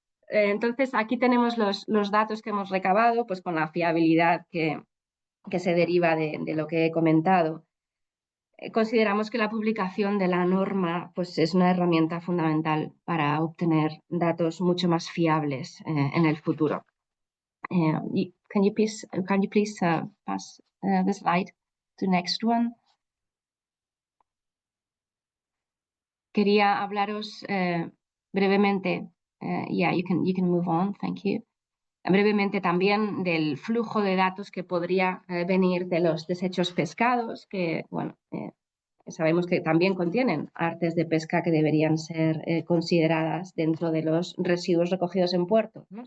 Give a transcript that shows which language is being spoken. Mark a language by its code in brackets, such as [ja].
[es] Entonces, aquí tenemos los datos que hemos recabado, pues con la fiabilidad que se deriva de lo que he comentado. Consideramos que la publicación de la norma pues, es una herramienta fundamental para obtener datos mucho más fiables en el futuro. [en] Can you please pass the slide to next one? [es] Quería hablaros brevemente. [en] Yeah, you can move on. Thank you. [es] Brevemente también del flujo de datos que podría venir de los desechos pescados, que bueno, sabemos que también contienen artes de pesca que deberían ser consideradas dentro de los residuos recogidos en puerto, ¿no?